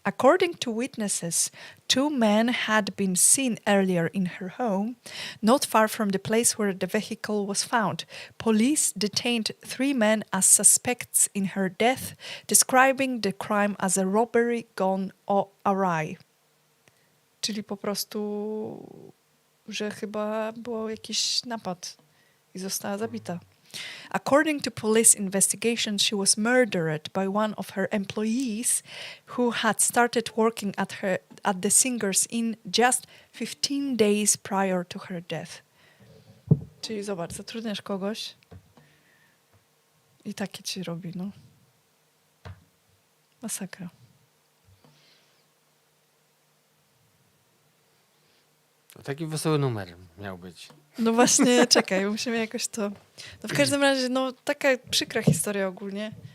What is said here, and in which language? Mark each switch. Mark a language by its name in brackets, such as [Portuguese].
[English] According to witnesses, 2 men had been seen earlier in her home, not far from the place where the vehicle was found. Police detained 3 men as suspects in her death, describing the crime as a robbery gone awry. [Polish] Czyli po prostu, że chyba był jakiś napad i została zabita. [English] According to police investigation, she was murdered by one of her employees who had started working at the Singers Inn just 15 days prior to her death. [Polish] Czyli zobacz, zatrudniasz kogoś i takie ci robi, no. Masakra. Taki wesoły numer miał być. No właśnie, czekaj, musimy jakoś to... No w każdym razie, no taka przykra historia ogólnie.